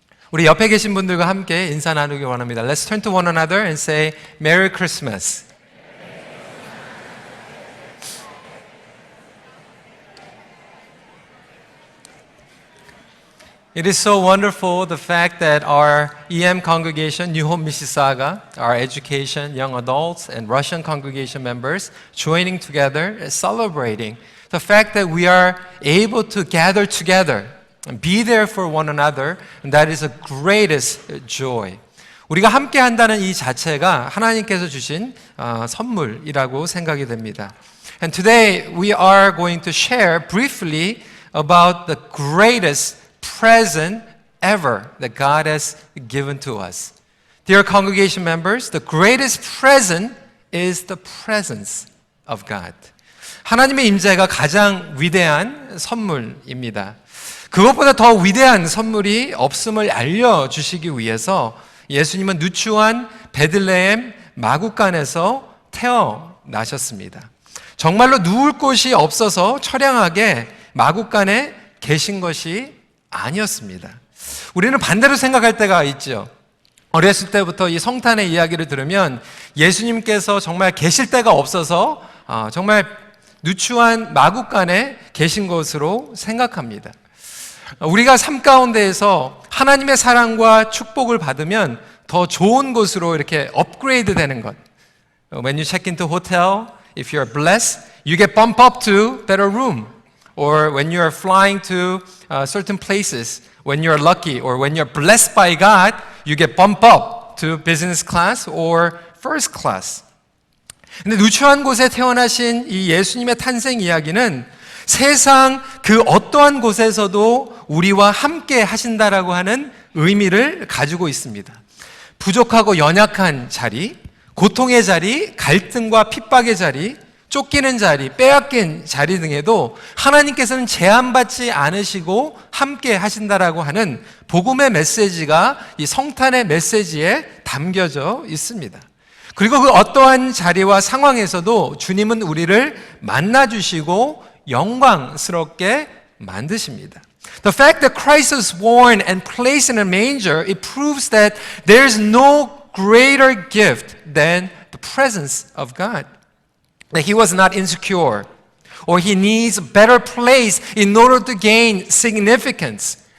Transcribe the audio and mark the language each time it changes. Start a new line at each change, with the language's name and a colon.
Korean: 우리 옆에 계신 분들과 함께 인사 나누기 원합니다.
English: Let's turn to one another and say Merry Christmas. It is so wonderful the fact that our EM congregation, New Hope Mississauga, our education, young adults, and Russian congregation members joining together, celebrating the fact that we are able to gather together and be there for one another, and that is the greatest joy.
Korean: 우리가 함께 한다는 이 자체가 하나님께서 주신 선물이라고 생각이 됩니다.
English: And today we are going to share briefly about the greatest present ever that God has given to us. Dear congregation members, the greatest present is the presence of God.
Korean: 하나님의 임재가 가장 위대한 선물입니다. 그것보다 더 위대한 선물이 없음을 알려주시기 위해서 예수님은 누추한 베들레헴 마구간에서 태어나셨습니다. 정말로 누울 곳이 없어서 처량하게 마구간에 계신 것이 아니었습니다. 우리는 반대로 생각할 때가 있죠. 어렸을 때부터 이 성탄의 이야기를 들으면 예수님께서 정말 계실 데가 없어서 정말 누추한 마구간에 계신 것으로 생각합니다. 우리가 삶 가운데에서 하나님의 사랑과 축복을 받으면 더 좋은 곳으로 이렇게 업그레이드 되는 것.
English: When you check into hotel, if you're blessed, you get bumped up to better room. Or when you are flying to certain places, when you're lucky or when you're blessed by God, you get bumped up to business class or first class.
Korean: 근데 누추한 곳에 태어나신 이 예수님의 탄생 이야기는 세상 그 어떠한 곳에서도 우리와 함께 하신다라고 하는 의미를 가지고 있습니다. 부족하고 연약한 자리, 고통의 자리, 갈등과 핍박의 자리, 쫓기는 자리, 빼앗긴 자리 등에도 하나님께서는 제한받지 않으시고 함께 하신다라고 하는 복음의 메시지가 이 성탄의 메시지에 담겨져 있습니다. 그리고 그 어떠한 자리와 상황에서도 주님은 우리를 만나주시고 영광스럽게 만드십니다.
English: The fact that Christ was born and placed in a manger, it proves that there is no greater gift than the presence of God. That he was not insecure, or he needs a better place in order to gain significance.